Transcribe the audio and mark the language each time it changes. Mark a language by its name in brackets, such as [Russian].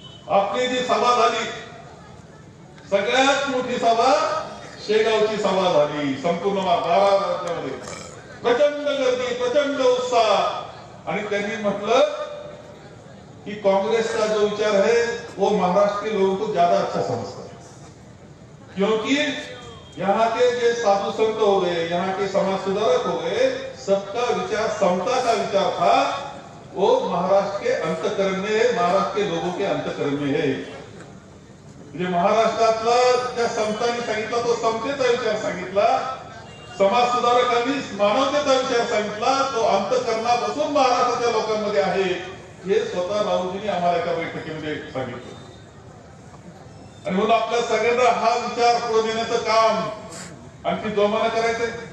[Marathi] आपली जी सभा झाली, सगळ्यात मोठी सभा शेगावची सभा झाली. संपूर्ण 12 राज्यामध्ये प्रचंड गर्दी, प्रचंड उत्साह. आणि त्यांनी म्हटलं कि [Hindi] कांग्रेस का जो विचार है वो महाराष्ट्र के लोगों को ज्यादा अच्छा समझता है, क्योंकि यहाँ के जो साधु संत हो गए, यहाँ के समाज सुधारक हो गए, सबका विचार समता का विचार था. वो महाराष्ट्र के अंतःकरण में है, महाराष्ट्र के लोगों के अंतःकरण में है. [Marathi] म्हणजे महाराष्ट्रातला त्या संतांनी सांगितला तो समतेचा विचार सांगितला, समाज सुधारकांनी मानवतेचा विचार सांगितला, तो अंतःकरणापासून महाराष्ट्राच्या लोकांमध्ये आहे. हे स्वतः राहुलजींनी आम्हाला एका बैठकीमध्ये सांगितलं. आणि म्हणून आपल्या सगळ्यांना हा विचार पुढे नेण्याचं काम आणखी जोमानं करायचंय.